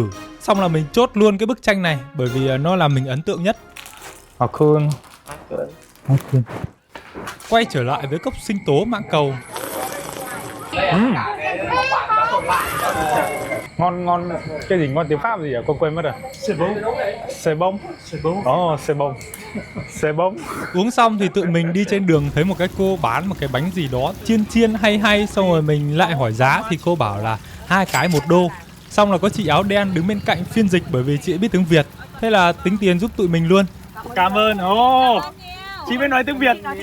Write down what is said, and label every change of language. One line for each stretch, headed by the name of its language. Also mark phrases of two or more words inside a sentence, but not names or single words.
Vietnamese: Xong là mình chốt luôn cái bức tranh này bởi vì nó làm mình ấn tượng nhất. Cool. Quay trở lại với cốc sinh tố Mãng Cầu. Ngon cái gì ngon tiếng Pháp gì à? Con quên mất rồi.
French: C'est bon. Oh, c'est bon.
Vietnamese: Uống xong thì tụi mình đi trên đường thấy một cái cô bán một cái bánh gì đó chiên hay. Xong rồi mình lại hỏi giá thì cô bảo là 2 cái 1 đô. Xong là có chị áo đen đứng bên cạnh phiên dịch bởi vì chị ấy biết tiếng Việt. Thế là tính tiền giúp tụi mình luôn. Cảm ơn. Chị biết nói tiếng Việt.